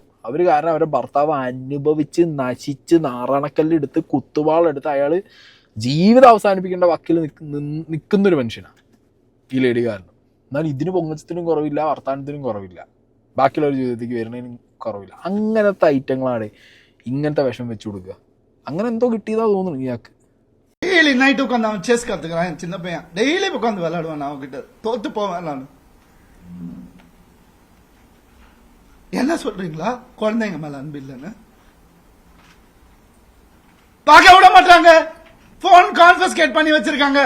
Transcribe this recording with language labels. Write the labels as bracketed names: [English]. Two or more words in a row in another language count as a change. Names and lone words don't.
[Malayalam] അവർ കാരണം അവരുടെ ഭർത്താവ് അനുഭവിച്ച് നശിച്ച് നാറാണക്കല്ലെടുത്ത് കുത്തുവാളെടുത്ത് അയാൾ ജീവിതം അവസാനിപ്പിക്കേണ്ട വക്കിൽ നിൽക്കുന്നൊരു മനുഷ്യനാണ് ഈ ലേഡി കാരണം. എന്നാൽ ഇതിന് പൊങ്ങച്ചത്തിനും കുറവില്ല, വർത്തമാനത്തിനും കുറവില്ല, ബാക്കിയുള്ളവർ ജീവിതത്തേക്ക് വരുന്നതിനും കുറവില്ല. അങ്ങനത്തെ ഐറ്റങ്ങളാണ് ഇങ്ങനത്തെ വിഷം വെച്ചു കൊടുക്കുക. അങ്ങനെ എന്തോ കിട്ടിയതാ തോന്നുന്നു ഇയാൾക്ക്. [English] daily night [Tamil] உட்காந்து அவன் செஸ் கத்துக்கிறான். சின்ன பையன் டெய்லி உட்காந்து விளையாடுவான். அவன்கிட்ட தோத்து போவேன் நான். என்ன சொல்றீங்களா? குழந்தைங்க மேல அன்பு இல்லைன்னு பார்க்க விட மாட்டாங்க. [English] phone confiscate [Tamil] பண்ணி வச்சிருக்காங்க.